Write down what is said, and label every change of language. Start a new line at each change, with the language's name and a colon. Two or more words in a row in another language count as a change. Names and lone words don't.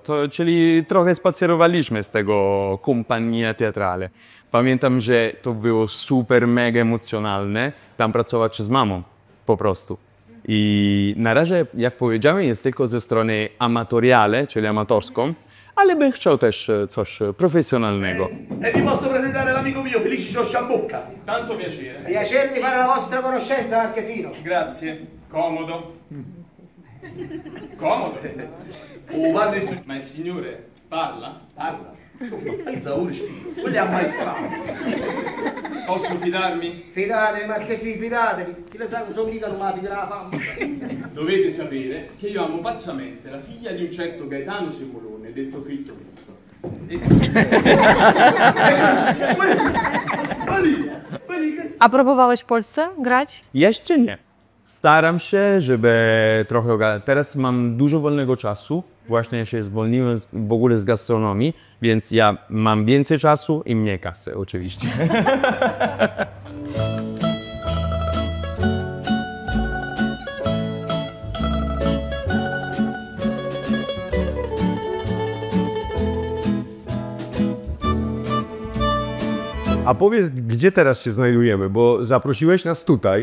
Polish: Czyli trochę spacerowaliśmy z tego
Italian: kompania teatrale.
Polish: Pamiętam, że to było super, mega emocjonalne tam pracować z mamą, po prostu. I na razie, jak powiedziałem, jest tylko ze strony amatoriale, czyli amatorską, ale bym chciał też coś profesjonalnego.
Italian: E vi posso presentare l'amico mio, Felice Sciambocca. Tanto piacere. Piacere di fare la vostra conoscenza, Marchesino. Grazie. Comodo. Comodo. Oh, parli su... Ma il signore parla? Parla. Zaurici, quelli ammaestrati. Posso fidarmi? Fidatevi, Marchesini, fidatevi. Chi le sa che sono mica non la figlia della fama. Dovete sapere che io amo pazzamente la figlia di un certo Gaetano Semolone, detto Fritto Misto.
Polish: A próbowałeś w Polsce grać? Jeszcze nie. Staram się, żeby trochę ogarnąć. Teraz mam dużo wolnego czasu. Właśnie się zwolniłem w ogóle z gastronomii, więc ja mam więcej czasu i mniej kasy, oczywiście. A powiedz, gdzie teraz się znajdujemy, bo zaprosiłeś nas tutaj.